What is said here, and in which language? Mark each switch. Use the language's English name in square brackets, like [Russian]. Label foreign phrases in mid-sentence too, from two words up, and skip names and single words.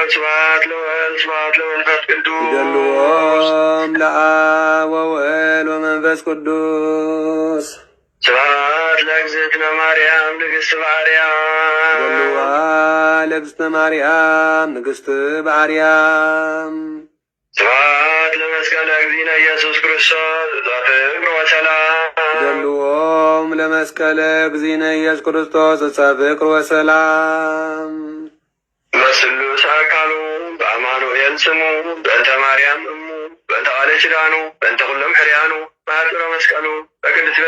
[Geez] ስብሐት ለወልድ ስብሐት ለመንፈስ ቅዱስ ይደልዎም ለአብ ወወልድ ወመንፈስ ቅዱስ ስብሐት ለእግዝእትነ ማርያም ንግሥት በአርያም ይደልዋ ለእግዝእትነ ማርያም ንግሥት በአርያም ስብሐት ለመስቀለ እግዚእነ ኢየሱስ ክርስቶስ ዘፍቅር ወሰላም ይደልዎም ለመስቀለ እግዚእነ ኢየሱስ ክርስቶስ ዘፍቅር ወሰላም በስሉስ አካሉ በአማኑኤል ስሙ በእንተ ማርያም እሙ በእንተ ቃለ ኪዳኑ በእንተ ኩሎም ሕርያኑ በአጥረ መስቀሉ በቅድስት ቤተ